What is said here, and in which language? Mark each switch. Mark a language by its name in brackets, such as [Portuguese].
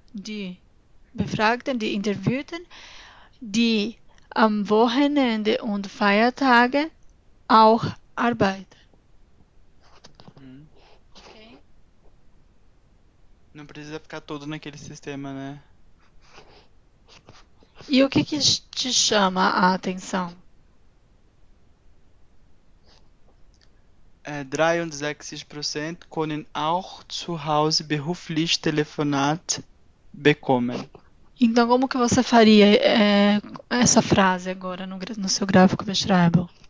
[German] Die Befragten, die Interviewten, die am Wochenende und Feiertage auch arbeiten. Okay. [Portuguese] Não precisa ficar todo naquele sistema, né? E o que te chama a atenção? [German] 63% können auch zu Hause beruflich Telefonat bekommen. [Portuguese] Então, como que você faria essa frase agora no seu gráfico Beschreibung?